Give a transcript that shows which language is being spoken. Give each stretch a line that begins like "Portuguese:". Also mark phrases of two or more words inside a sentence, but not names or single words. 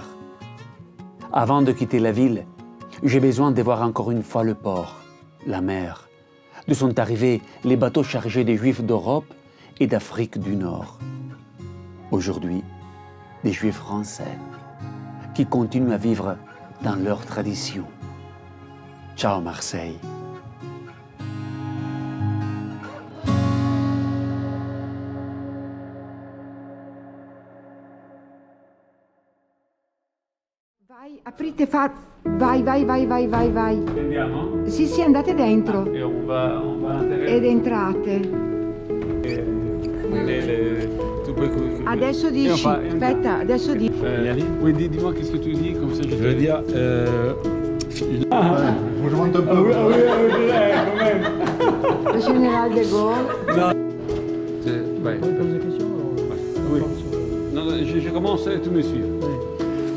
French: Avant de quitter la ville, j'ai besoin de voir encore une fois le port, la mer, d'où sont arrivés les bateaux chargés des Juifs d'Europe et d'Afrique du Nord. Aujourd'hui, des Juifs français qui continuent à vivre dans leur tradition. Ciao Marseille.
Italian: Vai, aprite, vai, vai. Andiamo? Sì, andate dentro
French: E on va all'interno.
Italian: ed entrate.
French: Tu peux...
Italian: Adesso
French: E on
Italian: dici, fa- aspetta, adesso dici.
French: Oui, dis-moi qu'est-ce que tu dis, comme ça je Je veux dire, Faut que je monte un peu. quand même. Le général de Gaulle. Ouais. Pose des questions Oui. Non, je commence et tu me suis.